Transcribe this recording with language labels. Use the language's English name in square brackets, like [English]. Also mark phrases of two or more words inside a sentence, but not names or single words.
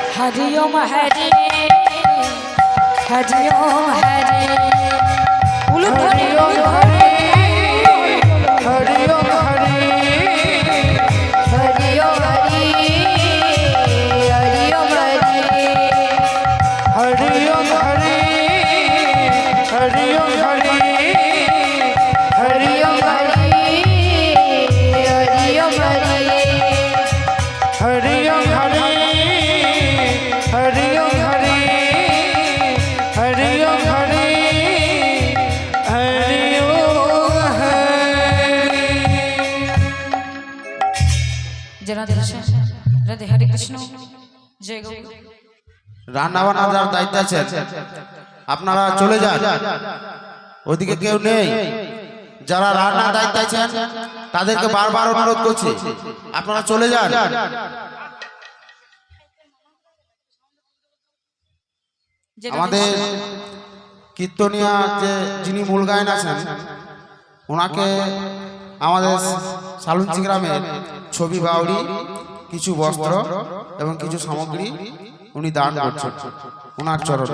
[Sanskrit] হরি ওম হরি হরি ওম হরি হরি ওম হরি হরি ওম হরি हरि ओम हरि हरि ओम हरि हरि ओम हरि हरि ओम हरि हरि ओम हरि हरि ओम हरि हरि ओम हरि हरि ओम हरि हरि ओम हरि हरि ओम हरि। जय राधे कृष्ण राधे हरे कृष्ण जय गौर। [Bangla] রান্না বান্নার দায়িত্ব আছে, আপনারা চলে যান, ওদিকে কেউ নেই। যারা রান্নার দায়িত্ব আছেন তাদেরকে বারবার অনুরোধ করছি আপনারা চলে যান। আমাদের কীর্তনিয়া যে যিনি মূল গায়ন আছেন ওনাকে আমাদের সালুঞ্চি গ্রামের ছবি বাউরি কিছু বস্ত্র এবং কিছু সামগ্রী উনি দান করছেন ওনার চরণে।